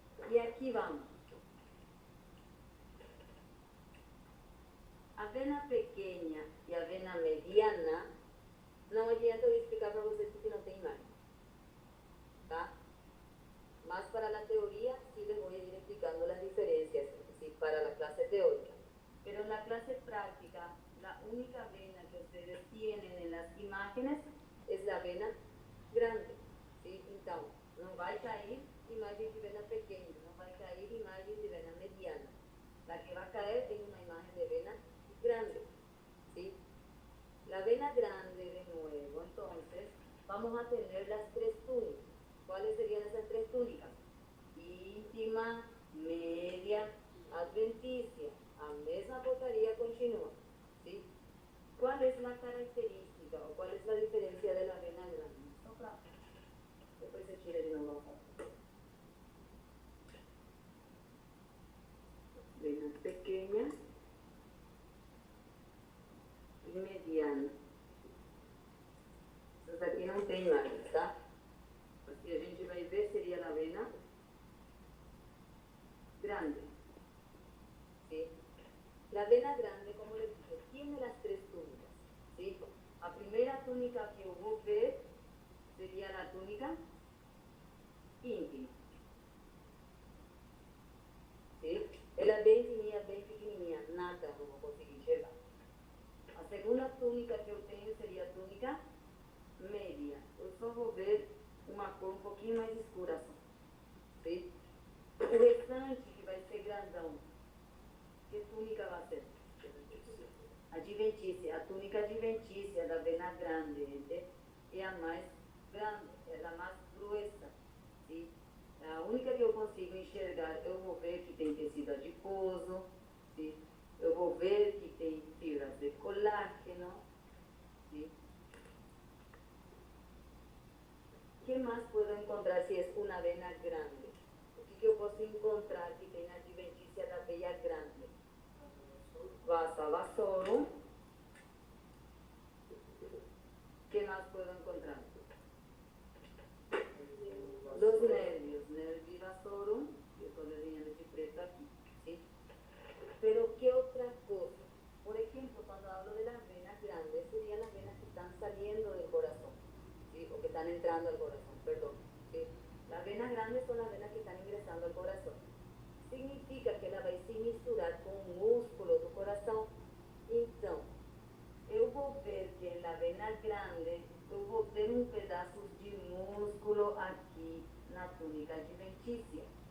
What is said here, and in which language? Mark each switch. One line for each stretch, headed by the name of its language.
Portuguese: E aqui vamos. A vena pequena e a vena mediana, não adianta eu explicar para vocês porque não tem imagem. ¿Tá? Mas para a teoria,
Spanish: sí les voy a ir explicando las diferencias, ¿sí? Para la clase teórica. Pero en la clase práctica, la única vena que ustedes tienen en las imágenes es la vena grande. ¿Sí?
Portuguese: Então, não vai cair imagem de vena pequena, não vai cair imagem de vena mediana.
Spanish: La que va a caer es una imagen de vena grande. ¿Sí? La vena grande, de nuevo, entonces, vamos a tener las tres túnicas. ¿Cuáles serían esas tres túnicas? Íntima, media, adventicia.
Portuguese: A mesma porcaria continua.
Spanish: ¿Sí? ¿Cuál es la característica o cuál es la diferencia de la vena grande? Después se tira de nuevo. Vena pequeña y mediana. Entonces aquí
Portuguese: não tem mais, tá? O que a gente vai ver seria a vena grande. ¿Sí?
Spanish: La vena grande, como les dije, tiene las tres túnicas. ¿Sí? La primera túnica que
Portuguese: eu vou ver
Spanish: sería la túnica íntima. ¿Sí?
Portuguese: Ela é bem fininha, bem pequenininha, nada eu vou conseguir enxergar. A segunda túnica que eu tenho seria a túnica média. Eu só vou ver uma cor um pouquinho mais escura só. ¿Sí? O restante que vai ser grandão, que túnica vai ser? Adventícia, a túnica adventícia da vena grande, seria a mais grande, ela mais gruesa, ¿sí? A única que eu consigo enxergar, eu vou ver que tem tecido adiposo, ¿sí? Eu vou ver que tem fibras de colágeno, ¿sí?
Spanish: ¿Qué más puedo encontrar si es una vena grande?
Portuguese: O que eu posso encontrar que tem na adventícia da veia grande?
Latin: Vasa vasorum.
Spanish: ¿Qué más puedo encontrar? Los nervios, nervi vasorum, yo estoy leyendo
Portuguese: de preto
Spanish: aquí, ¿sí? Pero ¿qué otra cosa? Por ejemplo, cuando hablo de las venas grandes, serían las venas que están saliendo del corazón, ¿sí? O que están entrando al corazón, perdón, ¿sí? Las venas grandes son las venas que están ingresando al corazón.
Portuguese: Significa que ela vai se misturar com o músculo do coração. Então, eu vou ver que na vena grande, eu vou ter um pedaço de músculo aqui na túnica adventícia.